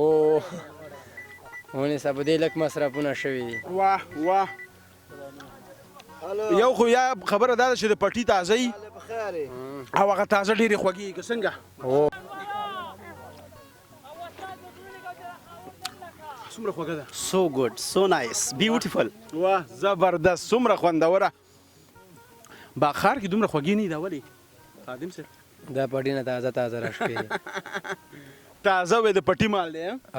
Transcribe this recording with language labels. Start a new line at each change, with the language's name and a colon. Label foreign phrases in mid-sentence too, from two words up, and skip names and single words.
Pashto: ونیسه په دې لږ مصرفونه شوي دي. واه واه یو خو یا خبره دا ده چې د پټي تازه وي او هغه تازه ډېرې خوږې که څنګه؟ څومره خوږه ده؟
English: So good, so nice, beautiful.
Pashto: واه زبردست څومره خوندوره. باغخار کې دومره خوږې نه دي دا ولې خادم صاحب؟ دا پټي نه تازه راشوي دي. تازه وې د پټي مال دی.